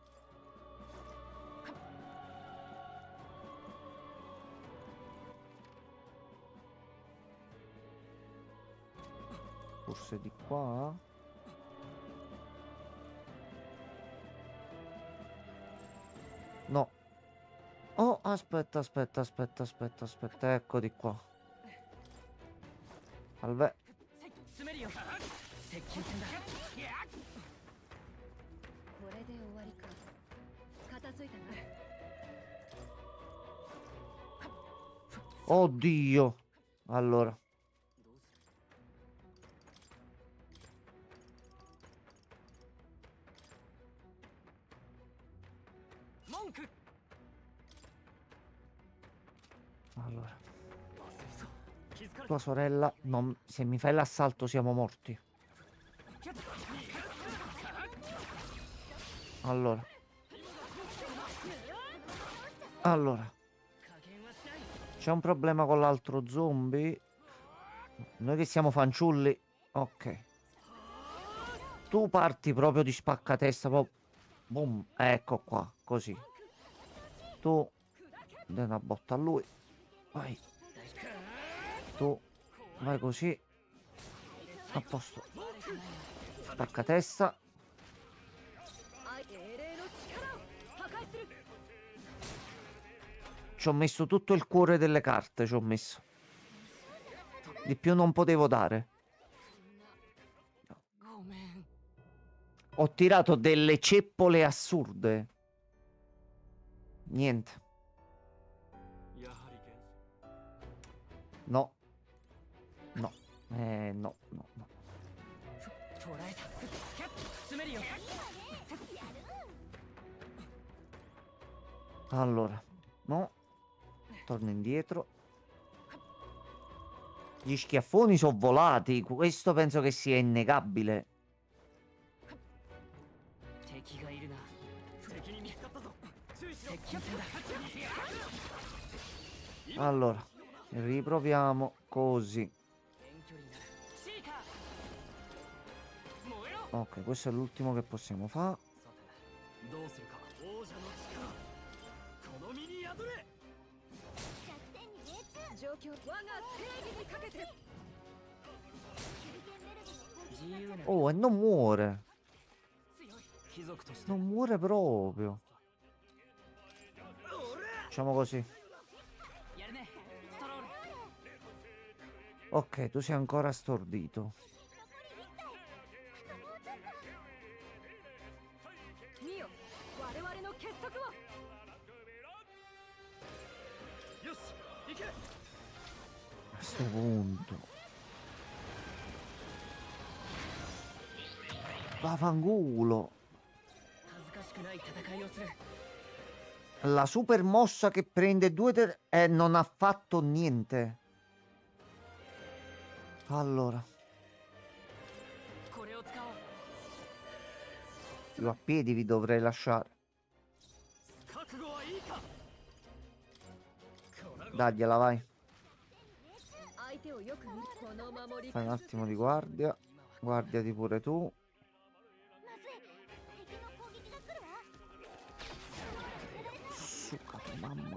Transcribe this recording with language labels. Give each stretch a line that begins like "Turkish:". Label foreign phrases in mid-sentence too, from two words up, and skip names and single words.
Italian: Forse di qua. No. Oh, aspetta, aspetta, aspetta, aspetta, aspetta. Ecco di qua. Salve.
Japanese: 詰めるよ接近戦だこれで終わりか片付いたな
Italian: Oddio. Allora.
Japanese: どうする 文句
Italian: Allora.
Japanese: 忘れそう気づかれ
Italian: Tua sorella. Se mi fai l'assalto siamo morti. Allora. Allora.
Japanese: 加減はしない
Italian: C'è un problema con l'altro zombie. Noi che siamo fanciulli. Ok. Tu parti proprio di spaccatesta. Boom. Ecco qua. Così. Tu. Dai una botta a lui. Vai. Tu. Vai così. A posto. Spaccatesta.
Japanese: 英霊の力を破壊する
Italian: Ci ho messo tutto il cuore delle carte. Ci ho messo. Di più non potevo dare.
Japanese: ごめん
Italian: Ho tirato delle ceppole assurde. Niente.
Japanese: やはり元
Italian: No. No. No, no, no.
Japanese: 捉えた詰めるよ
Italian: Allora. No. Torno indietro. Gli schiaffoni sono volati. Questo penso che sia innegabile.
Japanese: 敵がいるな敵に見つかったぞ接近戦だ
Italian: Allora, riproviamo così.
Japanese: 遠距離ならシーカー燃えろ
Italian: Ok, questo è l'ultimo che possiamo fare.
Japanese: さてどうするか王者の力この身に宿れ弱点に命中状況我が正義にかけて手裏剣メルブの攻撃自由な
Italian: Oh, e non muore.
Japanese: 強い貴族として
Italian: Non muore proprio. Facciamo così.
Japanese: やるねストロール
Italian: Ok, tu sei ancora stordito.
Japanese: 見よ我々の結束をよし行け
Italian: A questo punto. Vaffanculo.
Japanese: 恥ずかしくない戦いをする
Italian: La super mossa che prende e non ha fatto niente. Allora,
Japanese: これを使おう
Italian: io a piedi vi dovrei lasciare.
Japanese: 覚悟はいいか
Italian: Dagliela, vai.
Japanese: 相手をよく見るこの守り
Italian: Fai un attimo di guardia. Guardiati pure tu.
Japanese: まずい敵の攻撃が来るわ
Italian: Succa tu, mamma.